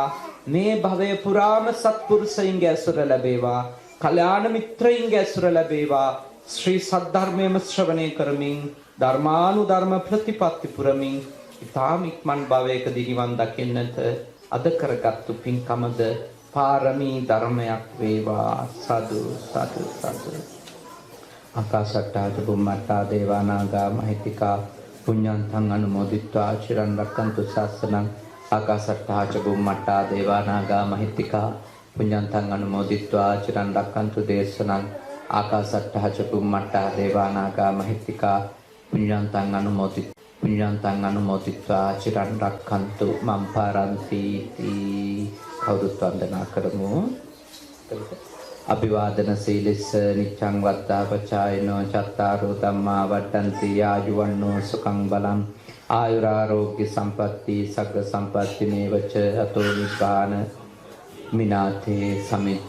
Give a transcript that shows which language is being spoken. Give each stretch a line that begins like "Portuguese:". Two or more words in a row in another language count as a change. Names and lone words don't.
Sinhala: මේ භවය පුරාම සත්පුරුෂයින්ගේ ඇසුර ලැබේවා. කල්යාණ මිත්‍රයින්ගේ ඇසුර ලැබේවා. ශ්‍රී සද්ධර්මයේම ශ්‍රවණය කරමින් ධර්මානුධර්ම ප්‍රතිපත්ති පුරමින් ඊ타ම ඉක්මන් භවයකදී නිවන් දකින්නට අද කරගත්තු පින්කමද පාරමී ධර්මයක් වේවා. සාදු සාදු සාදු.
Pali: ආකාශට්ටා චුම්මට්ටා දේවානාගා මහිත්‍තිකා පුඤ්ඤන්තං අනුමෝදිත්වා චිරන් රක්ඛන්තු ශාසනං. ආකාශට්ටා චුම්මට්ටා දේවානාගා මහිත්‍තිකා පුඤ්ඤන්තං අනුමෝදිත්වා චිරන් රක්ඛන්තු දේශනං. ආකාශට්ටා චුම්මට්ටා දේවානාගා මහිත්‍තිකා පුඤ්ඤන්තං අනුමෝදිත්වා චිරන් රක්ඛන්තු මම් පාරන්ති.
Sinhala: කවුරුත් වන්දනා කරමු.
Pali: අභිවාදන සීලස්ස නිච්ඡං වද්දා පචායනෝ චත්තාරෝ ධම්මා වඩ්ඩන්ති ආයුවන්නෝ සුඛං බලං ආයුරාෝග්‍ය සම්පatti සග්ග සම්පatti මේවච අතෝ නිබ්බාන මිනාතේ සමිච්ඡතු.